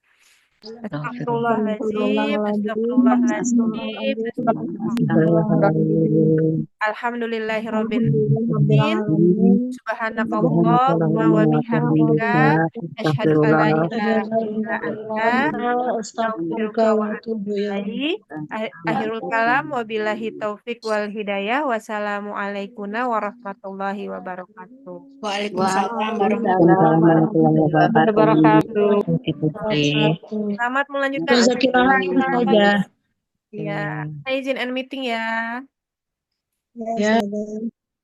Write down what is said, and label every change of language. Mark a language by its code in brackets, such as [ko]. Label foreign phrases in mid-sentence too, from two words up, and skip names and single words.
[ar] أستغفر الله العظيم، أستغفر الله العظيم، أستغفر الله العظيم. الحمد لله رب العالمين. سبحانك اللهم وبحمدك أشهد أن لا إله إلا أنت أستغفرك وأتوب إليك. آخر الكلام وبالله التوفيق والهداية. والسلام عليكم ورحمة الله وبركاته. وعليكم السلام ورحمة الله وبركاته. وبركاته. [id] Selamat melanjutkan [ar] جزاك الله خيرا، أستاذة. [id] Ya, saya izin [en] end meeting [id] ya. Ya, Ustazah.